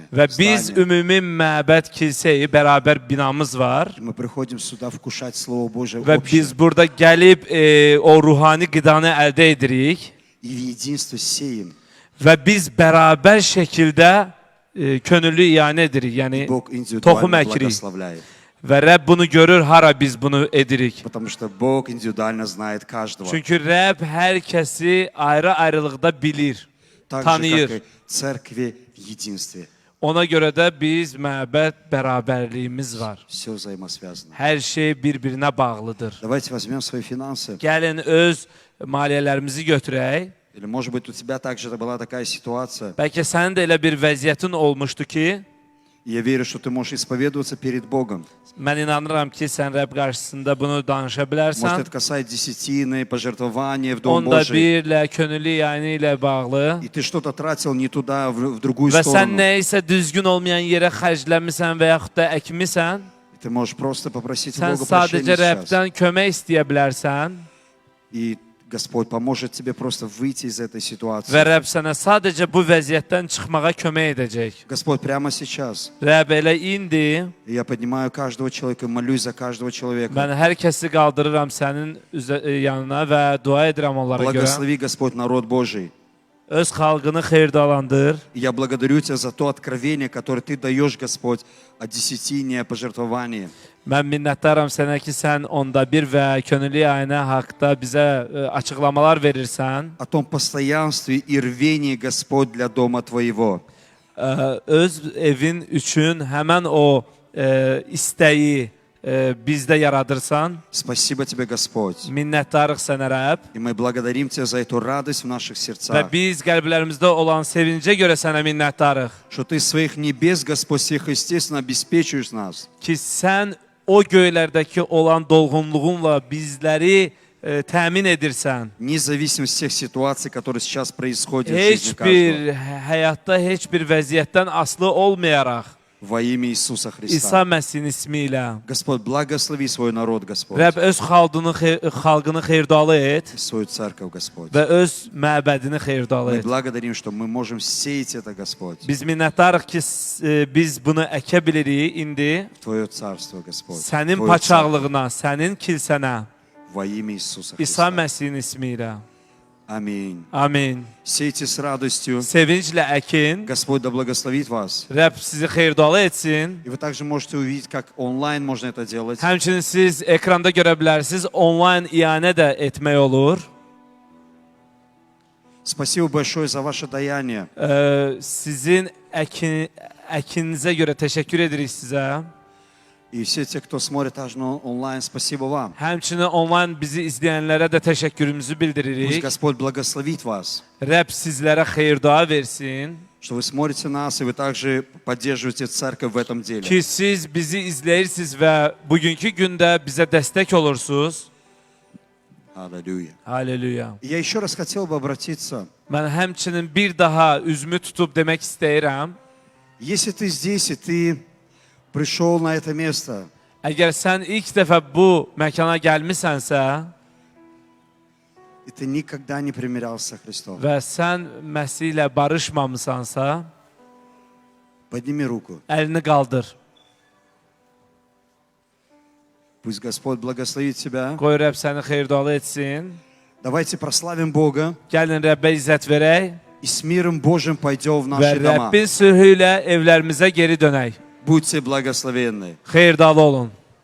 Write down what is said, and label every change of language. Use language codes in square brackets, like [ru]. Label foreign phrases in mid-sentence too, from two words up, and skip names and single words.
[az] Və biz [ru] здание. [az] ümumi məbəd kilsəyi bərabər binamız var. [ru] И мы приходим сюда вкушать Слово Божие [az] Və [ru] общее. [az] biz burada gəlib o ruhani qidanı əldə edirik. [ru] И в единстве сеем. [az] Və biz bərabər şəkildə könüllü iyanə edirik. Yəni [ru] Бог [az] toxum [ru] индивидуально [az] əkirik. [ru] благословляет. [az] Və Rəbb bunu görür, hara biz bunu edirik. [ru] Потому что Бог индивидуально знает каждого. [az] Çünki Rəbb hər kəsi ayrı-ayrılıqda bilir, [ru] Так же, [az] tanıyır. [ru] как и церкви в единстве. [az] Ona görə də biz məbəd bərabərliyimiz var. [ru] Все взаимосвязано. [az] Hər şey bir-birinə bağlıdır. [ru] Давайте возьмем свои финансы. [az] Gəlin öz maliyyələrimizi götürək. [ru] Или, может быть, у тебя также была такая ситуация. [az] Bəlkə sənin də elə bir vəziyyətin olmuşdu ki, [ru] И я верю, что ты можешь исповедоваться перед Богом. [az] mən inanıram ki, sən Rəbb qarşısında bunu danışa [ru] Может, [az] bilərsən. [ru] это касается десятины, пожертвования в Дом [az] Onda [ru] Божий. [az] birlə, könüllü yəni ilə bağlı. [ru] И ты что-то тратил не туда, в другую [az] Və sən [ru] сторону. [az] nəyisə düzgün olmayan yerə xərcləmisən və yaxud da əkmisən, [ru] И ты можешь просто попросить у [az] sən [ru] Бога [az] sadəcə [ru] прощения сейчас. [az] Rəbdən kömək istəyə bilərsən [ru] И Господь поможет тебе просто выйти из этой ситуации. [az] və Rəbb sənə sadəcə bu vəziyyətdən çıxmağa kömək edəcək. [ru] Господь, прямо сейчас [az] Rəbb elə indi [ru] я поднимаю каждого человека, молюсь за каждого человека. [az] mən hər kəsi qaldırıram sənin yanına və dua edirəm onlara görə. [ru] Благослови, Господь, народ Божий. [az] Öz xalqını xeyirdalandır. [ru] И я благодарю Тебя за то откровение, которое Ты даешь, Господь, о десятине, о пожертвовании. [az] Mən minnətdaram sənə ki, sən onda bir və könüllü ayına haqda bizə açıqlamalar verirsən. [ru] О том постоянстве и рвении, Господь, для дома Твоего. [az] Öz evin üçün həmən o istəyi bizdə yaradırsan. [ru] Спасибо Тебе, Господь. [az] Minnətdarıq sənə Rəbb. [ru] И мы благодарим Тебя за эту радость в наших [az] Və [ru] сердцах. [az] biz qəlblərimizdə olan sevincə görə sənə minnətdarıq. [ru] Что Ты своих небес, Господь, всех, естественно, обеспечиваешь нас. [az] Ki sən o göylərdəki olan dolğunluğunla bizləri təmin edirsən. [ru] Независимо от всех ситуаций, которые сейчас происходят в [az] Heç [ru] жизни [az] bir [ru] каждого. [az] həyatda heç bir vəziyyətdən asılı olmayaraq [ru] Во имя Иисуса [az] İsa [ru] Христа. [az] Məsihin ismi ilə [ru] Господь, благослови свой народ, Господь. [az] Rəbb öz xalqını xeyirdalı et [ru] Свою церковь, Господь. [az] və öz məbədini xeyirdalı [ru] Мы [az] et. [ru] благодарим, что мы можем сеять это, Господь, [az] Biz minnətdarıq ki, biz bunu əkə bilirik indi [ru] в Твое царство, Господь. [az] sənin [ru] Твою церковь. [az] paçaqlığına, sənin kilsənə, [ru] Во имя Иисуса [az] İsa [ru] Христа. [az] Məsihin ismi ilə. [ru] Аминь. [az] Amin. [ru] Сейте с радостью. [az] Sevinclə əkin. [ru] Господь да благословит вас. [az] Rəbb sizi xeyirdalı etsin. [ru] И вы также можете увидеть, как онлайн можно это делать. [az] Həmçinin siz ekranda görə bilərsiniz, onlayn iyanə də etmək olur. [ru] Спасибо большое за ваше даяние. [az] Sizin əkinizə görə təşəkkür edirik sizə. [ru] И все те, кто смотрит также онлайн, спасибо вам. [az] Həmçinin onlayn bizi izləyənlərə də təşəkkürümüzü [ru] Пусть [az] bildiririk. [ru] Господь благословит вас, [az] Rəbb sizlərə xeyir-dua versin [ru] что вы смотрите нас, и вы также поддерживаете церковь в этом деле. [az] ki, siz bizi izləyirsiniz və bugünkü gündə bizə dəstək olursunuz. [ru] Аллилуйя. [az] Halleluya. [ru] И я еще раз хотел бы обратиться. [az] Mən həmçinin bir daha üzümü tutub demək istəyirəm. [ru] Если ты здесь, и ты пришел на это место, [az] Əgər sən ilk dəfə bu məkana gəlmisənsə [ru] и ты никогда не примирялся со Христом, [az] və sən Məsih ilə barışmamısansa, [ru] подними руку. [az] əlini qaldır. [ru] Пусть Господь благословит тебя. [az] Qoy Rəbb səni xeyir-dualı etsin. [ru] Давайте прославим Бога [az] Gəlin Rəbbə izzət verək [ru] и с миром Божьим пойдем в [az] və [ru] наши дома. [az] Rəbbin sülhü ilə evlərimizə geri dönək. [ru] Будьте благословенны. [az] Xeyir-dualı olun.